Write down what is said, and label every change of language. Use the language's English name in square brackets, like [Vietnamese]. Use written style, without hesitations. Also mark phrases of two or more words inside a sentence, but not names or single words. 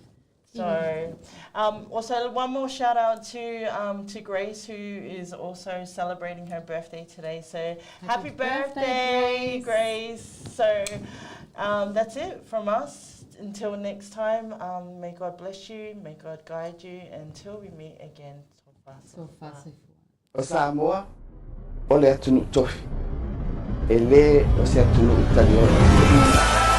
[English] So, also one more shout out to Grace, who is also celebrating her birthday today. So happy birthday, Grace. So that's it from us. Until next time, may God bless you, may God guide you, until we meet again. [Samoan] O Samoa, o le atunu tofi, e le o se atunu italiano.